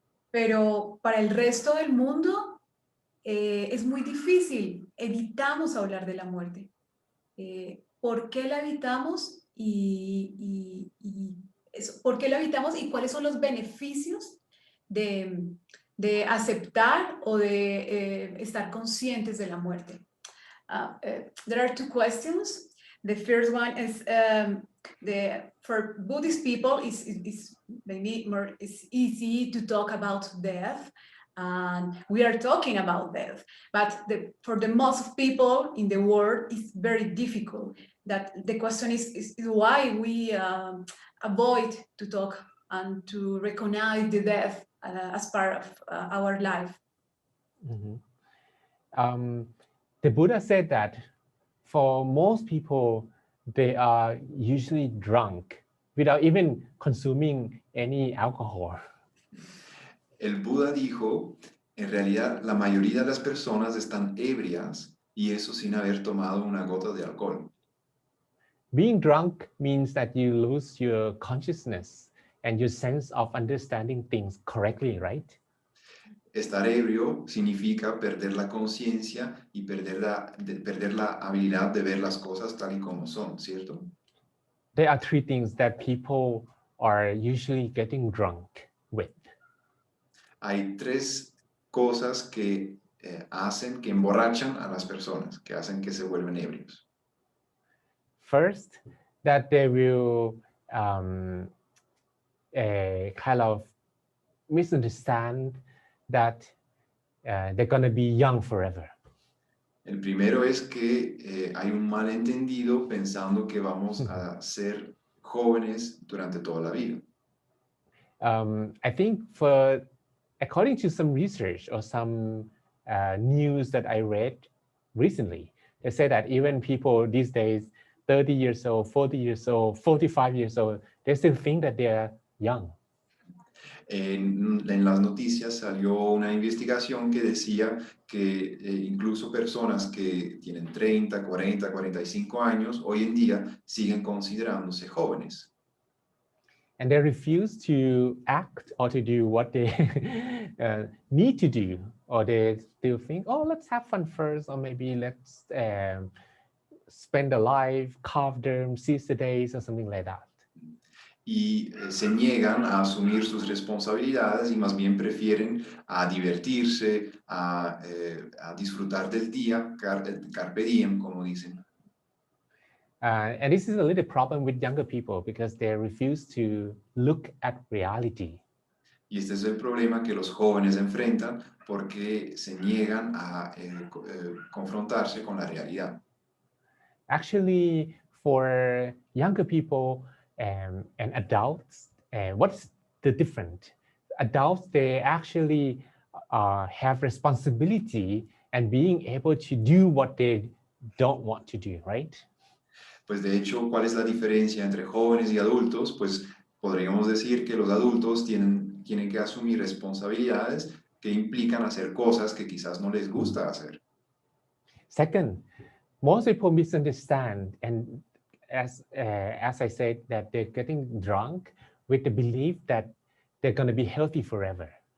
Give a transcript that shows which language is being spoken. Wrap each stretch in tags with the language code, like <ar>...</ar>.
<es>Pero para el resto del mundo es muy difícil, evitamos hablar de la muerte. ¿Por qué la evitamos? ¿Por qué la evitamos y cuáles son los beneficios de aceptar o de estar conscientes de la muerte?</es> <en>There are two questions. The first one is for Buddhist people, is maybe more it's easy to talk about death, and we are talking about death. But for the most people in the world, it's very difficult. That the question is why we avoid to talk and to recognize the death as part of our life. Mm-hmm. The Buddha said that for most people, they are usually drunk without even consuming any alcohol.</en> <es>El Buda dijo, en realidad la mayoría de las personas están ebrias y eso sin haber tomado una gota de alcohol.</es> <en>Being drunk means that you lose your consciousness and your sense of understanding things correctly, right?</en> <es>Estar ebrio significa perder la conciencia y perder la habilidad de ver las cosas tal y como son, ¿cierto?</es> <en>There are three things that people are usually getting drunk with.</en> <es>Hay tres cosas que hacen, que emborrachan a las personas, que hacen que se vuelven ebrios.</es> <en>First, that they will kind of misunderstand that they're going to be young forever.</en> <es>El primero es que hay un malentendido pensando que vamos a ser jóvenes durante toda la vida.</es> <en>I think according to some research or some news that I read recently, they say that even people these days, 30 years old, 40 years old, 45 years old, they still think that they are young.</en> <es>En las noticias salió una investigación que decía que incluso personas que tienen 30, 40, 45 años, hoy en día siguen considerándose jóvenes.</es> <en>And they refuse to act or to do what they need to do, or they still think, oh, let's have fun first, or maybe let's spend a life, carve them, seize the days, or something like that.</en> <es>Y se niegan a asumir sus responsabilidades y más bien prefieren a divertirse, a disfrutar del día, carpe diem, como dicen.</es> <en>And this is a little problem with younger people because they refuse to look at reality.</en> <es>Y este es el problema que los jóvenes enfrentan porque se niegan a confrontarse con la realidad.</es> <en>Actually, for younger people and adults, what's the difference? Adults, they actually have responsibility and being able to do what they don't want to do, right?</en> <es>Pues de hecho, ¿cuál es la diferencia entre jóvenes y adultos? Pues podríamos decir que los adultos tienen que asumir responsabilidades que implican hacer cosas que quizás no les gusta hacer.</es> <en>Second, most people misunderstand, and as I said, that they're getting drunk with the belief that they're going to be healthy forever.</en>